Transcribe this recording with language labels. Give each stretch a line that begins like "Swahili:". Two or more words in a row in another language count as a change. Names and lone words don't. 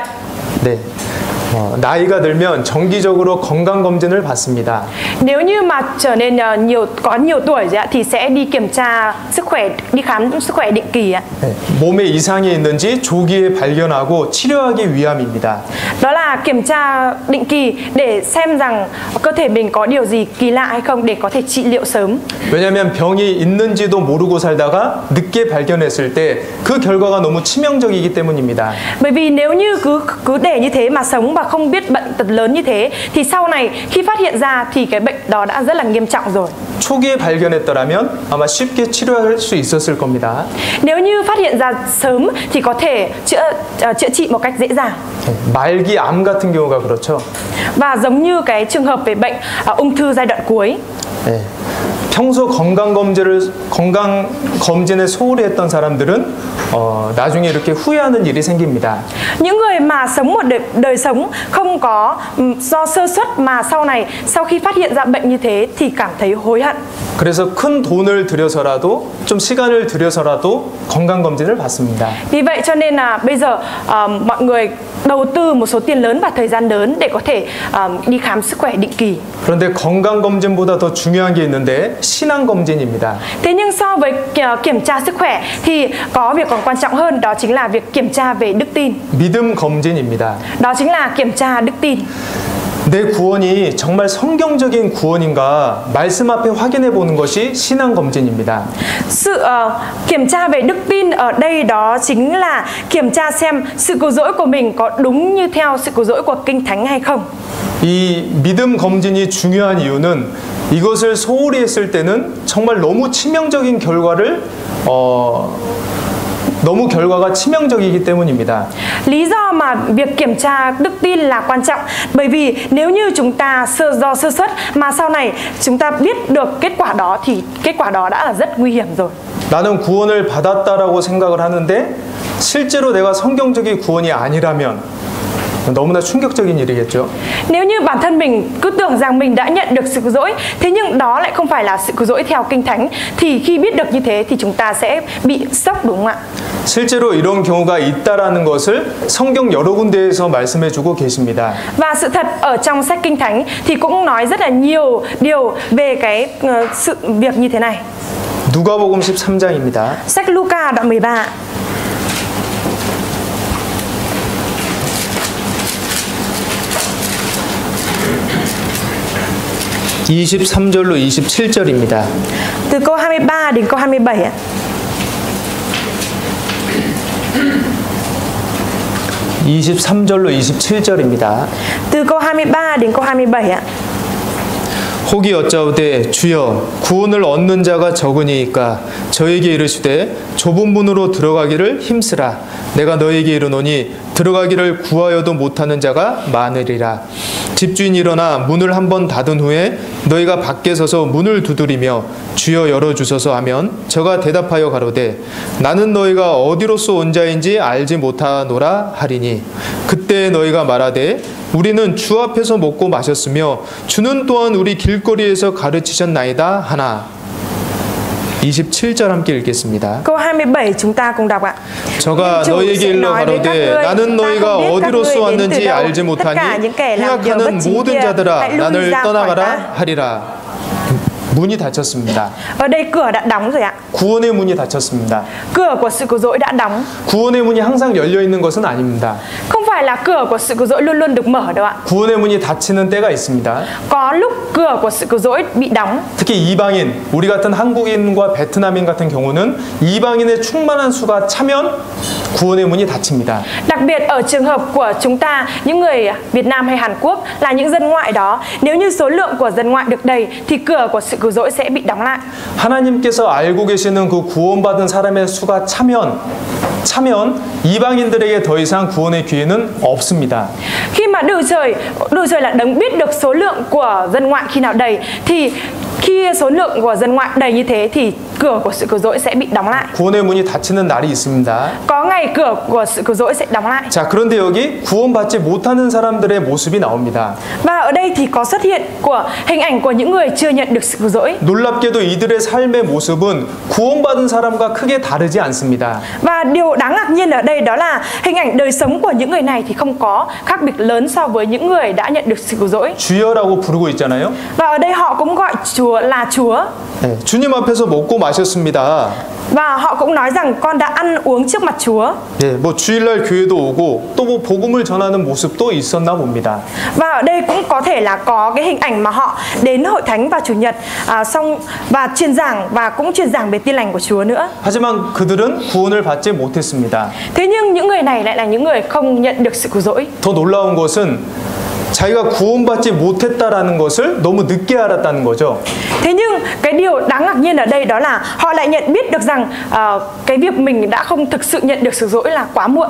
Korean: 네. 나이가 들면 정기적으로 건강 검진을 받습니다.
Vietnamese: Nếu như mà trở nên có nhiều tuổi rồi ạ, thì sẽ đi kiểm tra sức khỏe, đi khám sức khỏe định kỳ ạ.
Korean: 네. 몸에 이상이 있는지 조기에 발견하고 치료하기 위함입니다.
Vietnamese: Đó là kiểm tra định kỳ để xem rằng cơ thể mình có điều gì kỳ lạ hay không để có thể trị liệu sớm.
Korean: 왜냐하면 병이 있는지도 모르고 살다가 늦게 발견했을 때 그 결과가 너무 치명적이기 때문입니다.
Vietnamese: Bởi vì nếu như cứ để như thế mà sống và không biết bệnh tật lớn như thế thì sau này khi phát hiện ra thì cái bệnh đó đã rất là nghiêm trọng rồi.
Korean: 초기에 발견했더라면 아마 쉽게 치료할 수 있었을 겁니다.
Vietnamese: Nếu như phát hiện ra sớm thì có thể chữa trị một cách dễ dàng.
Korean: 말기 암 같은 경우가 그렇죠.
Vietnamese: Và giống như cái trường hợp về bệnh ung thư giai đoạn cuối.
Korean: 네. 평소 건강 검진에 소홀히 했던 사람들은 나중에 이렇게 후회하는 일이 생깁니다.
Vietnamese: Những người mà sống một đời sống không có do sơ suất mà sau khi phát hiện ra bệnh như thế thì cảm thấy hối hận.
Korean: 그래서 큰 돈을 들여서라도 좀 시간을 들여서라도 건강 검진을 받습니다.
Vietnamese: Vì vậy cho nên là bây giờ mọi người đầu tư một số tiền lớn và thời gian lớn để có thể đi khám sức khỏe định kỳ.
Korean: 그런데 건강 검진보다 더 중요한 게 있는데 신앙 검진입니다.
Vietnamese: Thế nhưng so với kiểm tra sức khỏe thì có việc còn quan trọng hơn, đó chính là việc kiểm tra về đức tin.
Korean: 믿음 검진입니다.
Vietnamese: Đó chính là kiểm tra đức tin.
Korean: 내 구원이 정말 성경적인 구원인가 말씀 앞에 확인해 보는 것이 신앙 검진입니다.
Vietnamese: Sự kiểm tra về đức tin ở đây đó chính là kiểm tra xem sự cứu rỗi của mình có đúng như theo sự cứu rỗi của Kinh Thánh hay không.
Korean: 이 믿음 검진이 중요한 이유는 이것을 소홀히 했을 때는 정말 너무 치명적인 결과를 너무 결과가 치명적이기 때문입니다.
Vietnamese: Lý do mà việc kiểm tra đức tin là quan trọng bởi vì nếu như chúng ta do sơ suất mà sau này chúng ta biết được kết quả đó thì kết quả đó đã là rất nguy hiểm rồi.
Korean: 나는 구원을 받았다라고 생각을 하는데 실제로 내가 성경적인 구원이 아니라면 너무나 충격적인 일이겠죠.
Vietnamese: Nếu như bản thân mình cứ tưởng rằng mình đã nhận được sự cứu rỗi, thế nhưng đó lại không phải là sự cứu rỗi theo Kinh Thánh, thì khi biết được như thế thì chúng ta sẽ bị sốc, đúng không ạ?
Korean: 실제로 이런 경우가 있다라는 것을 성경 여러 군데에서 말씀해주고 계십니다.
Vietnamese: Và sự thật ở trong sách Kinh Thánh thì cũng nói rất là nhiều điều về cái sự việc như thế này.
Korean: 누가복음 13장입니다.
Vietnamese: Sách Luca đoạn 13.
Korean: (23절로 27절입니다)
Vietnamese: Từ câu 23 đến câu 27 ạ.
Korean: 23절로 27절입니다.
Vietnamese: Từ câu 23 đến câu 27 ạ.
Korean: 혹이 여짜오되 주여 구원을 얻는 자가 적으니이까 저에게 이르시되 좁은 문으로 들어가기를 힘쓰라. 내가 너에게 이르노니 들어가기를 구하여도 못하는 자가 많으리라. 집주인이 일어나 문을 한번 닫은 후에 너희가 밖에 서서 문을 두드리며 주여 열어주소서 하면 저가 대답하여 가로되 나는 너희가 어디로서 온 자인지 알지 못하노라 하리니 그때 너희가 말하되 우리는 주 앞에서 먹고 마셨으며 주는 또한 우리 길거리에서 가르치셨나이다 하나. 27절 함께 읽겠습니다.
Vietnamese: Câu 27 chúng ta cùng đọc ạ.
Korean: 저가 너희에게 일러 가로되 나는 너희가 어디로서 왔는지 알지 못하니 행악하는 모든 자들아 나를 떠나가라 하리라. 문이 닫혔습니다.
Vietnamese: Ở đây cửa đã đóng rồi ạ.
Korean: 구원의 문이 닫혔습니다.
Vietnamese: Cửa của sự cứu rỗi đã đóng.
Korean: 구원의 문이 항상 열려 있는 것은 아닙니다.
Vietnamese: Không phải là cửa của sự cứu rỗi luôn luôn được mở đâu ạ.
Korean: 구원의 문이 닫히는 때가 있습니다.
Vietnamese: Có lúc cửa của sự cứu rỗi bị đóng.
Korean: 특히 이방인, 우리 같은 한국인과 베트남인 같은 경우는 이방인의 충만한 수가 차면 구원의 문이 닫힙니다.
Vietnamese: Đặc biệt ở trường hợp của chúng ta, những người Việt Nam hay Hàn Quốc là những dân ngoại đó, nếu như số lượng của dân ngoại được đầy thì cửa của sự cứu rỗi sẽ bị đóng lại.
Korean: 하나님께서 알고 계시는 그 구원받은 사람의 수가 차면 이방인들에게 더 이상 구원의 기회는 없습니다.
Vietnamese: Khi mà Đức Trời là đấng biết được số lượng của dân ngoại khi nào đầy, thì khi số lượng của dân ngoại đầy như thế thì cửa của sự cứu rỗi sẽ bị đóng lại.
Korean: 구원의 문이 닫히는 날이 있습니다.
Vietnamese: Có ngày cửa của sự cứu rỗi sẽ đóng lại.
Korean: 자, 그런데 여기 구원받지 못하는 사람들의 모습이 나옵니다.
Vietnamese: Và ở đây thì có xuất hiện của hình ảnh của những người chưa nhận được sự cứu rỗi.
Korean: 놀랍게도 이들의 삶의 모습은 구원받은 사람과 크게 다르지 않습니다.
Vietnamese: Và điều đáng ngạc nhiên ở đây đó là hình ảnh đời sống của những người này thì không có khác biệt lớn so với những người đã nhận được sự cứu rỗi.
Korean: 주여라고 부르고 있잖아요.
Vietnamese: Và ở đây họ cũng gọi Chúa là Chúa.
Korean: 네, 주님 앞에서 먹고 마셨습니다.
Vietnamese: Và họ cũng nói rằng con đã ăn uống trước mặt Chúa.
Korean: 네, 뭐 주일날 교회도 오고 또 뭐 복음을 전하는 모습도 있었나 봅니다.
Vietnamese: Và ở đây cũng có thể là có cái hình ảnh mà họ đến hội thánh vào chủ nhật xong và truyền giảng và cũng truyền giảng về tin lành của Chúa nữa.
Korean: 하지만 그들은 구원을 받지 못했습니다.
Vietnamese: Thế nhưng những người này lại là những người không nhận được sự cứu rỗi.
Korean: 더 놀라운 것은 자기가 구원받지 못했다라는 것을 너무 늦게 알았다는 거죠.
Vietnamese: Thế nhưng cái điều đáng ngạc nhiên ở đây đó là họ lại nhận biết được rằng cái việc mình đã không thực sự nhận được sự dỗi là quá muộn.